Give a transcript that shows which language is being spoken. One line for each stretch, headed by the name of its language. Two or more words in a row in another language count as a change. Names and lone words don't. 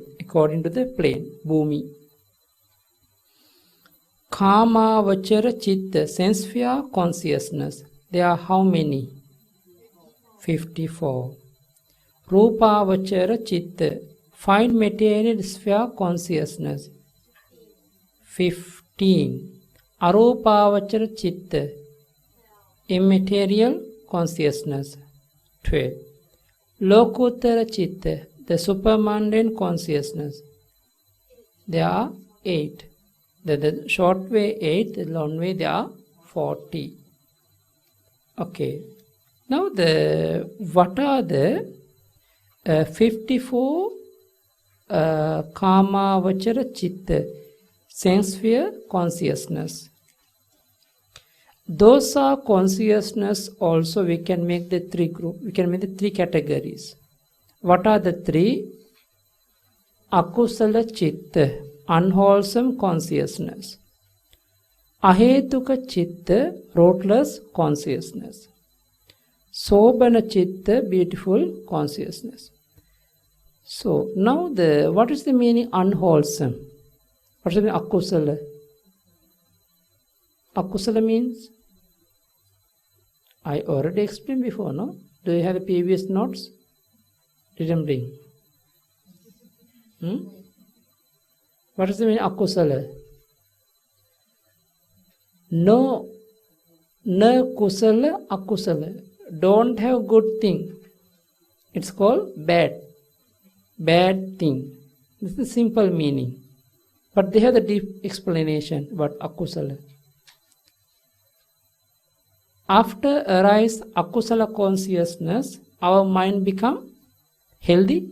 English: Bhumi.
Pali: Kama Vachara Chitta,
English: sense sphere consciousness. There are how many? 54.
Pali: Rupa Vachara Chitta,
English: fine material sphere consciousness. 15.
Pali: Arupa Vachara Chitta,
English: immaterial consciousness.
Pali: 12. Lokuttara Chitta,
English: the supermundane consciousness. There are 8. The short way 8, the long way there are 40. Okay. Now what are the 54
Pali: Kama Vachara Chitta,
English: sense sphere consciousness? Those are consciousness also we can make the 3 groups. We can make the 3 categories. What are the 3?
Pali: Akusala Chitta,
English: unwholesome consciousness.
Pali: Ahetuka Chitta,
English: rootless consciousness.
Pali: Sobhana Chitta,
English: beautiful consciousness. So now what is the meaning unwholesome? What does it mean akusala? Akusala means? I already explained before, no? Do you have the previous notes? Didn't bring. What does it mean akusala? No,
Pali: na kusala akusala.
English: Don't have good thing. It's called bad. Bad thing. This is the simple meaning. But they have the deep explanation about akusala. After arise akusala consciousness, our mind become healthy?